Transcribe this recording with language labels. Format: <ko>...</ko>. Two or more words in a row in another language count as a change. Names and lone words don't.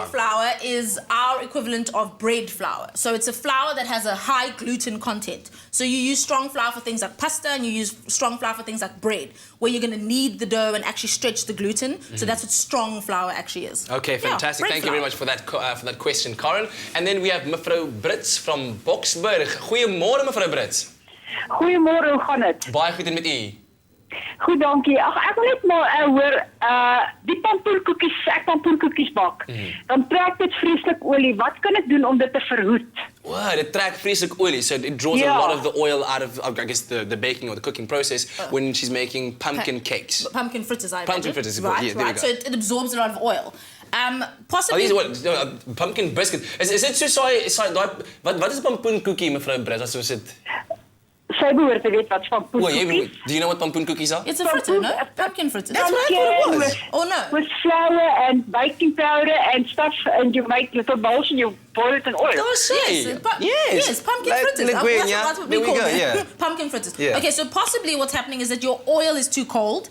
<en>Strong flour is our equivalent of bread flour. So it's a flour that has a high gluten content. So you use strong flour for things like pasta and you use strong flour for things like bread, where you're going to knead the dough and actually stretch the gluten. So that's what strong flour actually is. Okay, fantastic. Yeah, Thank you very much for that question, Corinne. And then we have Mevrou Brits from Boksburg.</en> <af>Goeiemôre, Mevrou Brits. Goeiemôre, hoe gaan dit? Baie goed en met u? Goed, dankie. Ag, ek wil net maar hoor, die pampoenkoekies, ek pampoenkoekies bak. Dan trek dit vreeslik olie. Wat kan ek doen om dit te verhoed?</af> <en>Wow, it tracks</en> <af>vreeslik olie,</af> <en>so it draws a lot of the oil out of I guess, the baking or the cooking process when she's making pumpkin cakes. Pumpkin fritters, I Pumpkin fritters, right, yeah, there we go. So it absorbs a lot of oil. Possibly... These are what? Pumpkin brisket. Is it so sorry,</en> <af>wat is 'n pampoenkoekie, Mevrou Brits, as ons dit... Sy behoort te weet wat pampoenkoekies.</af> <en>Do you know what pampoenkoekies are? It's a fritter, no? Pumpkin fritters. That's what I thought it was. Oh, no. With flour and baking powder and stuff, and you make little balls and you boil it in oil. Yes, pumpkin fritters. That's what we call them. Pumpkin fritters. Yeah. Okay, so possibly what's happening is that your oil is too cold.</en>